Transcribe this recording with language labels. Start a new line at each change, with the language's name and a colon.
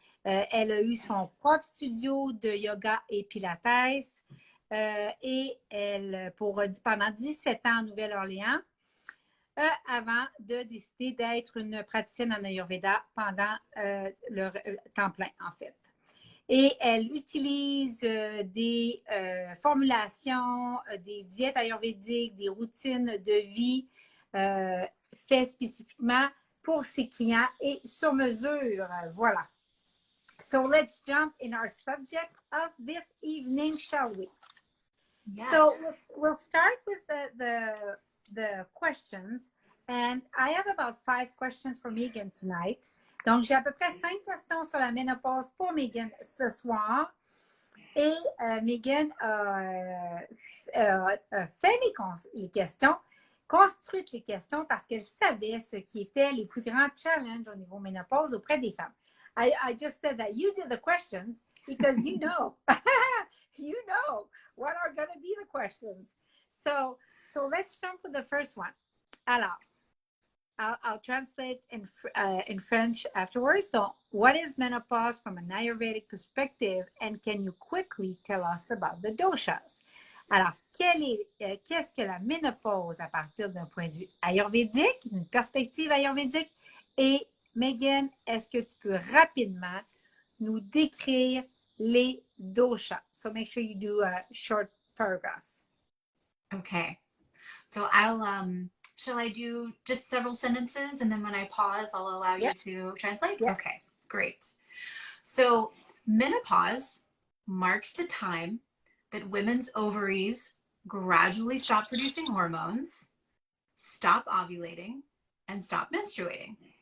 French: Elle a eu son propre studio de yoga et pilates et pendant 17 ans en Nouvelle-Orléans avant de décider d'être une praticienne en Ayurveda pendant le temps plein, en fait. Et elle utilise des formulations, des diètes ayurvédiques, des routines de vie faites spécifiquement pour ses clients et sur mesure. Voilà.
English: So let's jump in our subject of this evening, shall we? Yes. So we'll start with the questions. And I have about 5 questions for Megan tonight.
French: Donc, j'ai à peu près 5 questions sur la ménopause pour Megan ce soir. Et Megan a fait les questions, construit les questions parce qu'elle savait ce qui étaient les plus grands challenges au niveau ménopause auprès des femmes.
English: I just said that you did the questions because you know what are going to be the questions. So let's jump with the first one. Alors, I'll translate in French afterwards. So, what is menopause from an Ayurvedic perspective, and can you quickly tell us about the doshas?
French: Alors, qu'est-ce que la ménopause à partir d'un point de vue ayurvédique, d'une perspective ayurvédique? Et Megan, est-ce que tu peux rapidement nous décrire les doshas?
English: So make sure you do short paragraphs. Okay. So shall I do just several sentences and then when I pause, I'll allow you to translate? Okay, great. So menopause marks the time that women's ovaries gradually stop producing hormones, stop ovulating, and stop menstruating.